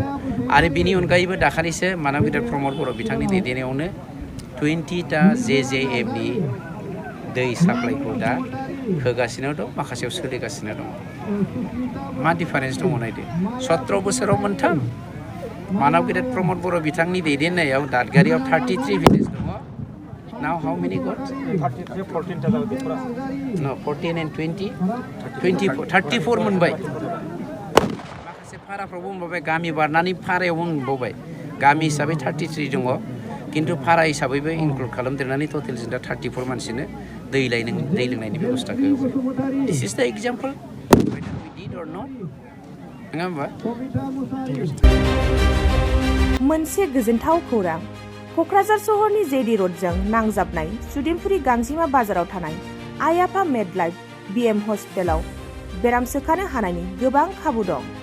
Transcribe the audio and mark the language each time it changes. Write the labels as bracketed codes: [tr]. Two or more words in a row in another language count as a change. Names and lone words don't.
[brx] आरो बिनि अनगायैबो दाखालिसो मानब गेदेर प्रमद बर' बिथांनि दैदेननायावनो 20टा JJMनि दै साप्लाइखौ दा होगासिनो दं, माखासेयाव सोलिगासिनो दं। मा डिफारेन्स दङ नायदो। 17 बोसोराव मोनथाम मानब गेदेर प्रमद बर' बिथांनि दैदेननायाव दादगारियाव 33 भिलेज दङ। [en] Now how many got? 14 and 20? [brx] 34 मोनबाय। माखासे फाराफ्रावबो मोनबाय, गामि बारनानै फारायावबो मोनबावबाय। गामि हिसाबै 33 दङ, खिन्थु फारा हिसाबैबो इनक्लुड खालामदेरनानै टटेल जों दा 34 मानसिनो दै लोंनायनि बेबस्थाखौ होबाय। [en] This is the example whether we did or not। [brx] नङा होमबा? मोनसे गोजोनथाव खौरां। क'क्राझार सहरनि जेडि र'डजों नांजाबनाय सुदेमपुरि गांजिमा बाजाराव थानाय आइ आफा मेडलाइफ बिएम हस्पिटालाव बेराम सोखानो हानायनि गोबां खाबु दं।